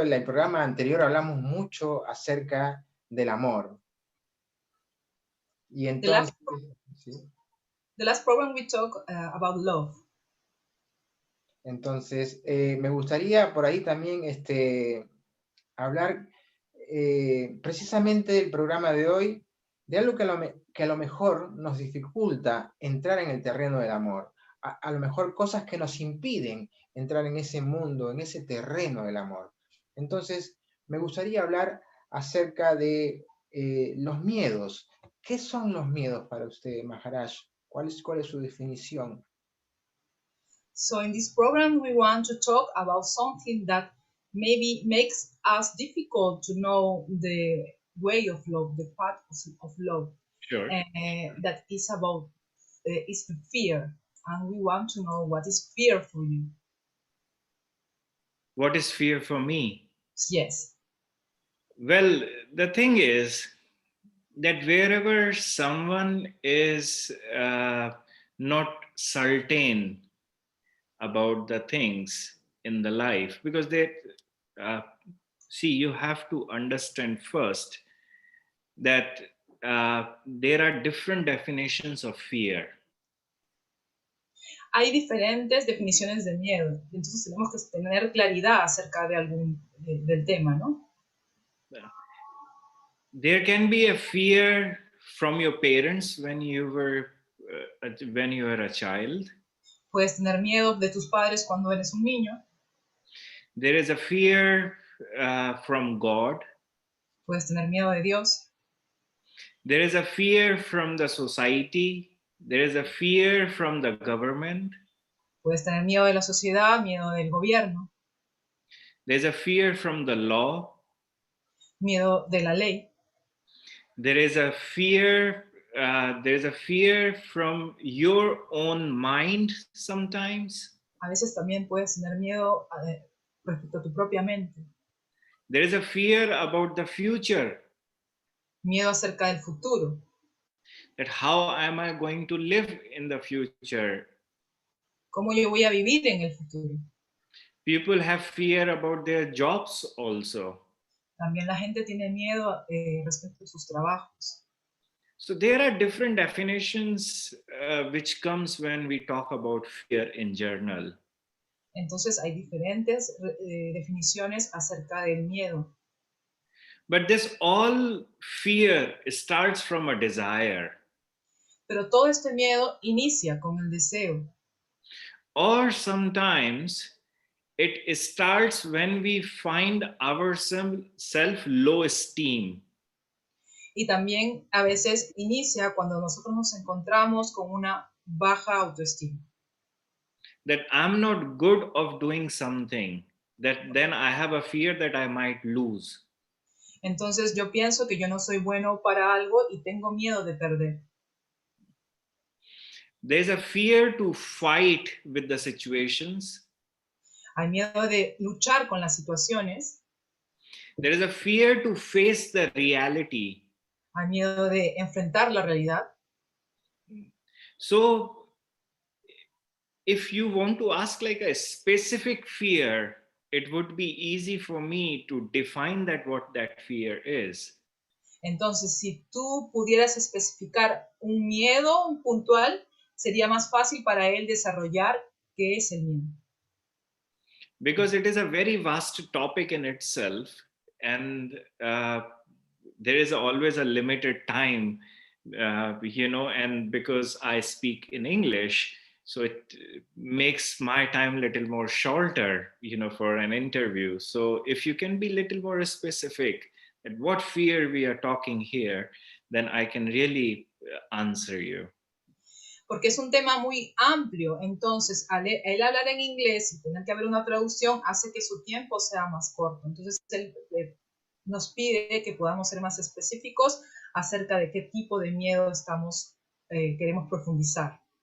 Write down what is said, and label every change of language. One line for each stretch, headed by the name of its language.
Spanish: En el programa anterior hablamos mucho acerca del amor. Y entonces...
English: The last program we talk about love.
Spanish: Entonces, me gustaría por ahí también hablar precisamente del programa de hoy, de algo que a lo mejor nos dificulta entrar en el terreno del amor. A lo mejor cosas que nos impiden entrar en ese mundo, en ese terreno del amor. Entonces, me gustaría hablar acerca de los miedos. ¿Qué son los miedos para usted, Maharaj? ¿Cuál es su definición?
English: So in this program, we want to talk about something that maybe makes us difficult to know the way of love, the path of love. Sure. That is about is the fear, and we want to know what is fear for you. What is fear for me? Yes. Well, the thing is that wherever someone is not certain about the things in the life, because they see, you have to understand first that there are different definitions of fear.
Spanish: Hay diferentes definiciones de miedo, entonces tenemos que tener claridad acerca de del tema, ¿no?
English: There can be a fear from your parents when you were a child.
Spanish: Puedes tener miedo de tus padres cuando eres un niño.
English: There is a fear from God.
Spanish: Puedes tener miedo de Dios.
English: There is a fear from the society. There is a fear from the government.
Spanish: Puedes tener miedo de la sociedad, miedo del gobierno.
English: There's a fear from the law.
Spanish: Miedo de la ley.
English: There is a fear. There's a fear from your own mind sometimes.
Spanish: A veces también puedes tener miedo respecto a tu propia mente.
English: There is a fear about the future.
Spanish: Miedo acerca del futuro.
English: that how am I going to live in the future?
Spanish: ¿Cómo yo voy a vivir en el futuro?
English: People have fear about their jobs also.
Spanish: También la gente tiene miedo respecto a sus trabajos.
English: So there are different definitions which comes when we talk about fear in general.
Spanish: Entonces hay diferentes definiciones acerca del miedo.
English: But this all fear starts from a desire.
Spanish: Pero todo este miedo inicia con el deseo.
English: Or sometimes it starts when we find ourselves low esteem.
Spanish: Y también a veces inicia cuando nosotros nos encontramos con una baja autoestima.
English: That I'm not good of doing something, that then I have a fear that I might lose.
Spanish: Entonces yo pienso que yo no soy bueno para algo y tengo miedo de perder.
English: There's a fear to fight with the situations.
Spanish: Hay miedo de luchar con las situaciones.
English: There is a fear to face the reality.
Spanish: Hay miedo de enfrentar la realidad.
English: So if you want to ask like a specific fear, it would be easy for me to define that what that fear is.
Spanish: Entonces, si tú pudieras especificar un miedo puntual, sería más fácil para él desarrollar qué es el miedo.
English: Because it is a very vast topic in itself, and there is always a limited time, and because I speak in English, so it makes my time a little more shorter, for an interview. So if you can be a little more specific at what fear we are talking here, then I can really answer you.
Spanish: Porque es un tema muy amplio, entonces al él hablar en inglés y tener que haber una traducción hace que su tiempo sea más corto. Entonces él nos pide que podamos ser más específicos acerca de qué tipo de miedo queremos profundizar.